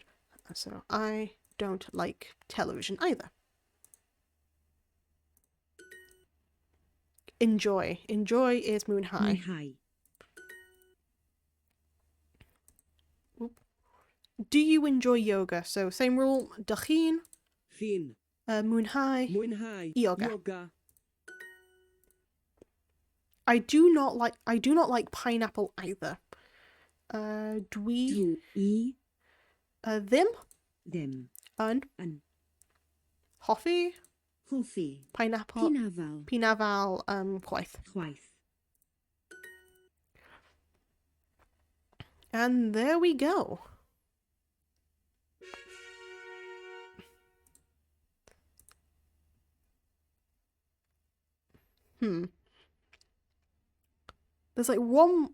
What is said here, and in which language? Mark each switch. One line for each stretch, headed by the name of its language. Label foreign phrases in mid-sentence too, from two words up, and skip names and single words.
English: So I don't like television either. Enjoy. Enjoy is mwynhau.
Welsh: Mwynhau.
English: Do you enjoy yoga? So same rule.
Welsh: Dach chi'n mwynhau yoga.
English: I do not like pineapple either.
Welsh: Dwi ddim yn hoffi pineapple pinafal chwaith.
English: And there we go. There's like one.